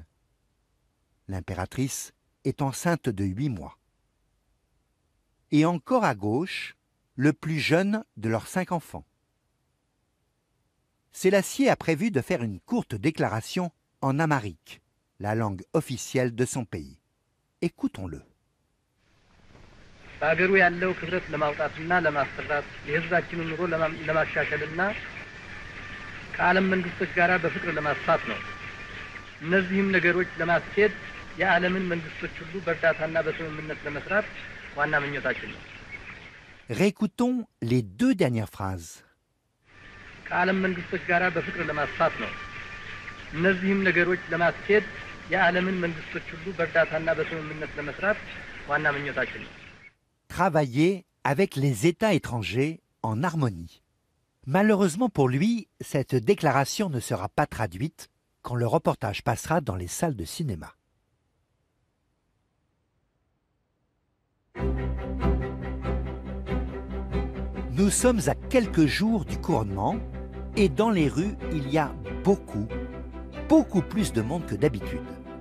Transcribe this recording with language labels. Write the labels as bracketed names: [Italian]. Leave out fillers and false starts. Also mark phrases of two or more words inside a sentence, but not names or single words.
[French] L'impératrice est enceinte de 8 mois. Et encore à gauche, le plus jeune de leurs 5 enfants. Sélassié a prévu de faire une courte déclaration en amharique, la langue officielle de son pays. Écoutons-le. [Amharic] በአገሩ ያለው ክብረት ለማውጣትና ለማስጠራት የሕዝባችንን ኑሮ ለማሻሻልና ከዓለም መንግስቶች ጋር በፍቅር ለማስፋት ነው። እነዚህም ነገሮች ለማስኬድ የዓለምን መንግስቶች ሁሉ በእርዳታና በስምምነት ለመስራት ዋና ምኞታችን ነው። [French] Réécoutons les 2 dernières phrases. [Amharic] ከዓለም መንግስቶች ጋር በፍቅር ለማስፋት ነው። እነዚህም ነገሮች ለማስኬድ የዓለምን መንግስቶች ሁሉ በእርዳታና በስምምነት ለመስራት ዋና ምኞታችን ነው። [French] Travailler avec les États étrangers en harmonie. Malheureusement pour lui, cette déclaration ne sera pas traduite quand le reportage passera dans les salles de cinéma. Nous sommes à quelques jours du couronnement et dans les rues, il y a beaucoup plus de monde que d'habitude.